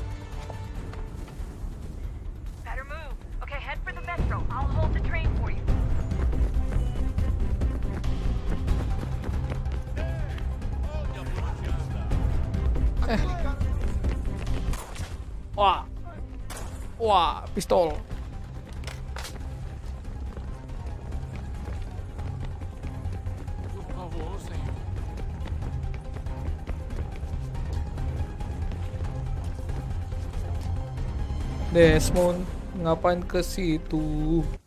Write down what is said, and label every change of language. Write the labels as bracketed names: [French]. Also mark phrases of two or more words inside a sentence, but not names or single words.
[English] Better move. Okay, head for the metro. I'll hold the train for you. Wah. [Indonesian] Wah, pistol. [Portuguese] Por favor, senhor. [Indonesian] Desmond, ngapain ke situ?